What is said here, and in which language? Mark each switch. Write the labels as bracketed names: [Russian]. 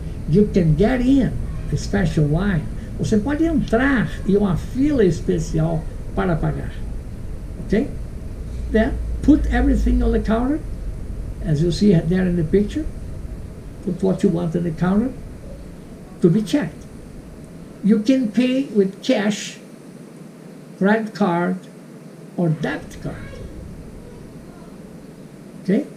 [English] You can get in a special line. [Portuguese] Você pode entrar em uma fila especial para pagar. [English] Okay? Then put everything on the counter, as you see there in the picture. Put what you want on the counter to be checked. You can pay with cash, credit card, or debit card. Okay?